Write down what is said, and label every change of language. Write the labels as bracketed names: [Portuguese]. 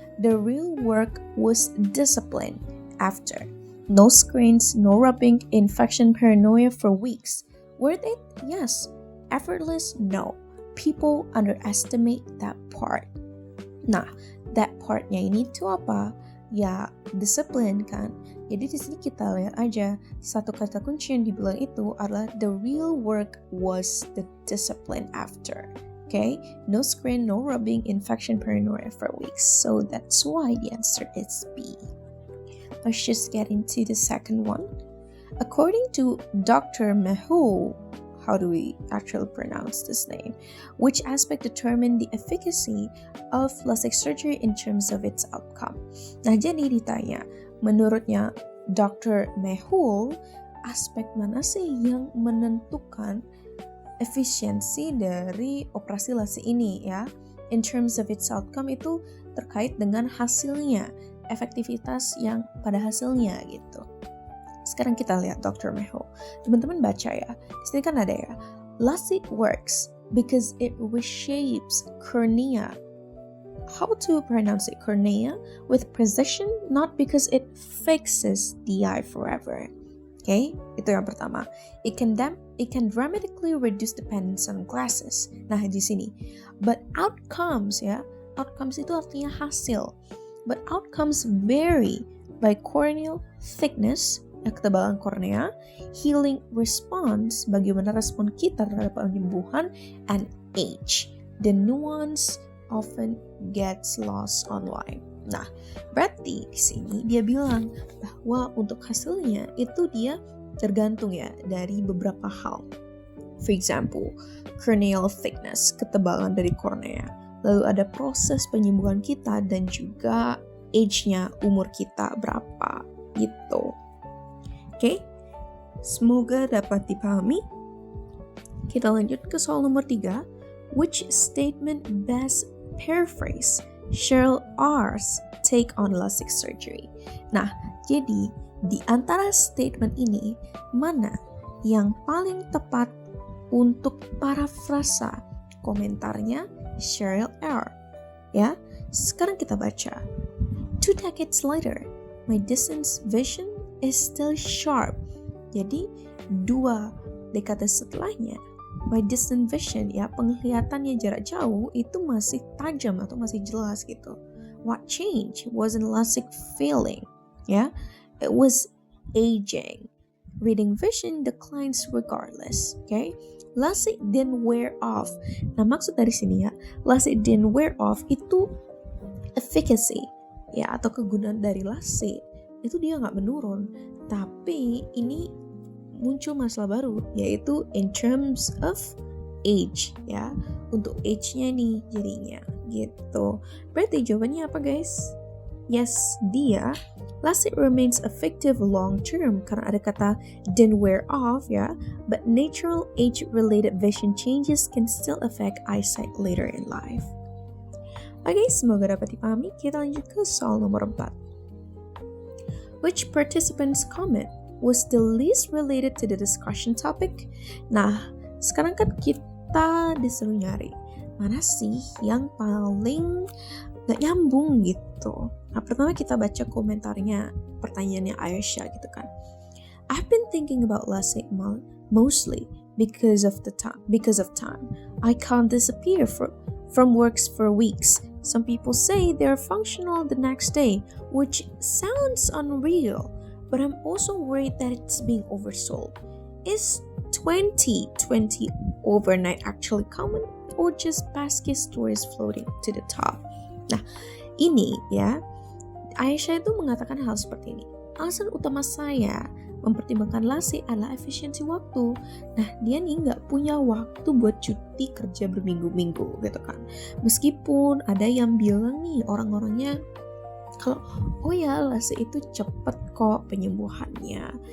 [English] The real work was discipline after. No screens, no rubbing, infection paranoia for weeks. Worth it? Yes. Effortless? No. People underestimate that part. [Indonesian] Nah, that partnya ini tuh apa? Ya, discipline kan. Jadi di sini kita lihat aja satu kata kunci yang dibilang itu adalah [English] the real work was the discipline after. [Indonesian] Okay? [English] No screen, no rubbing, infection paranoia for weeks. So that's why the answer is B. Let's just get into the second one. According to Dr. Mehul, how do we actually pronounce this name? Which aspect determine the efficacy of LASIK surgery in terms of its outcome? [Indonesian] Nah, jadi ditanya, menurutnya Dr. Mehul, aspek mana sih yang menentukan efisiensi dari operasi LASIK ini ya? [English] In terms of its outcome [Indonesian] itu terkait dengan hasilnya, efektivitas yang pada hasilnya gitu. Sekarang kita lihat Dr. Mehul. Teman-teman baca ya. Di sini kan ada ya. [English] LASIK works because it reshapes cornea. How to pronounce it? Cornea with precision, not because it fixes the eye forever. Okay? [Indonesian] Itu yang pertama. [English] It can dramatically reduce dependence on glasses. [Indonesian] Nah, di sini. [English] But outcomes [Indonesian] ya. Outcomes itu artinya hasil. [English] But outcomes vary by corneal thickness, [Indonesian] ketebalan kornea, [English] healing response, [Indonesian] bagaimana respon kita terhadap penyembuhan, [English] and age. The nuance often gets lost online. [Indonesian] Nah, berarti di sini dia bilang bahwa untuk hasilnya itu dia tergantung ya dari beberapa hal. [English] For example, corneal thickness, [Indonesian] ketebalan dari kornea. Lalu ada proses penyembuhan kita dan juga age-nya, umur kita berapa gitu. Oke, semoga dapat dipahami. Kita lanjut ke soal nomor 3. [English] Which statement best paraphrase Cheryl R's take on LASIK surgery? [Indonesian] Nah, jadi di antara statement ini, mana yang paling tepat untuk parafrasa komentarnya Cheryl R? Ya, sekarang kita baca. [English] 2 decades later, my distance vision is still sharp. [Indonesian] Jadi dua dekade setelahnya, [English] by distant vision [Indonesian] ya, penglihatannya jarak jauh itu masih tajam atau masih jelas gitu. [English] What changed wasn't LASIK failing, ya, it was aging. Reading vision declines regardless, okay? LASIK didn't wear off. [Indonesian] Nah, maksud dari sini ya, [English] LASIK didn't wear off [Indonesian] itu efficacy ya, atau kegunaan dari LASIK itu dia nggak menurun, tapi ini muncul masalah baru, yaitu [English] in terms of age [Indonesian] ya, untuk age-nya nih jadinya gitu. Berarti jawabannya apa guys? [English] Yes, dia LASIK remains effective long term [Indonesian] karena ada kata [English] didn't wear off ya, but natural age-related vision changes can still affect eyesight later in life. [Indonesian] Oke, semoga dapat dipahami. Kita lanjut ke soal nomor 4. [English] Which participants' comment was the least related to the discussion topic? [Indonesian] Nah, sekarang kan kita disuruh nyari mana sih yang paling gak nyambung gitu. Nah, pertama kita baca komentarnya, pertanyaannya Aisyah gitu kan. [English] I've been thinking about LASIK mostly because of time. I can't disappear from works for weeks. Some people say they're functional the next day, which sounds unreal, but I'm also worried that it's being oversold. Is 2020 overnight actually common, or just basket stories floating to the top? [Indonesian] Nah, ini ya, Aisyah itu mengatakan hal seperti ini. Alasan utama saya mempertimbangkan LASIK adalah efisiensi waktu. Nah, dia nih nggak punya waktu buat cuti kerja berminggu-minggu gitu kan. Meskipun ada yang bilang nih orang-orangnya kalau oh ya LASIK itu cepet kok penyembuhannya.